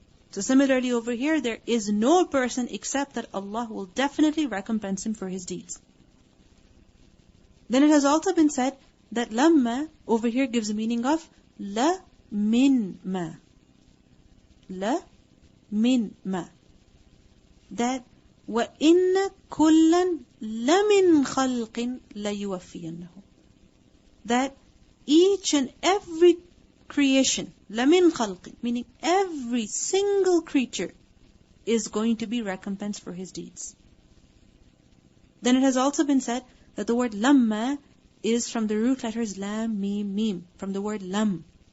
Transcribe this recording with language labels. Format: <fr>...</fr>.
<en>So similarly over here, there is no person except that Allah will definitely recompense him for his deeds. Then it has also been said that lamma over here gives the meaning of</en> <ar>la min ma. La min ma.</ar> <en>That</en> <ar>وَإِنَّ كُلًّا لَمِنْ خَلْقٍ لَيُوَفِّيَنَّهُ.</ar> <en>That each and every creation,</en> <ar>لَمِنْ خَلْقٍ,</ar> <en>meaning every single creature is going to be recompensed for his deeds. Then it has also been said that the word lamma is from the root letters lam, mim, mim, from the word lam.</en>